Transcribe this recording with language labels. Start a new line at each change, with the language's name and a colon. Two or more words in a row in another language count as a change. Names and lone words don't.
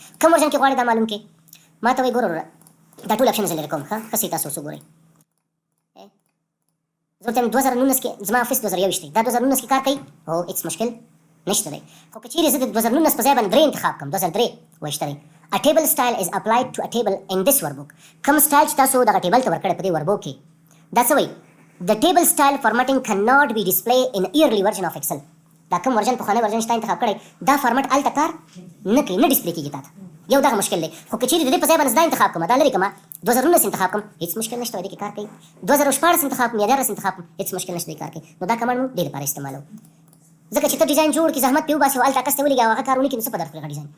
Pashto: کوم ورژن کې غواړې دا معلوم کړې، ماته وایي ګوره دا ټول آپشن زه لرې کوم، ښه صحیح تاسو اوس وګورئ. زه ورته 2019 کې زما افس 2021 دی، دا 2019 کې کار کوي، هو هېڅ مشکل نشته دی. خو که چیرې زه د 2019 په ځای باندې 3 انتخاب کړم، 2003 وایي شته دی.
English: A table style is applied to a table in this workbook.
Pashto: کوم سټایل چې تاسو دغه ټیبل ته ورکړی په دې ورکبوک کې، دا څه وایي؟
English: The table style formatting cannot be displayed in early version of Excel.
Pashto: دا کوم ورژن پخوانی ورژن چې تا انتخاب کړی دا فارمټ هلته کار نه کوي، نه ډسپلی کېږي تا ته، یو دغه مشکل دی. خو که چیرې د دې په ځای باندې زه دا انتخاب کړم، دا لرې کړم، 2019 انتخاب کړم، هېڅ مشکل نشته، دې کې کار کوي. 2014 انتخاب کړم یا 18 انتخاب کړم، هېڅ مشکل نشته، دې کار کوي. نو دا کمانډ موږ دې لپاره استعمالوو، ځکه چې ته ډیزاین جوړ کړې، زحمت پرې وباسې او هلته عکس ته ولېږې او هغه کار ونه کړي، نو څه په درد خوري هغه ډیزاین.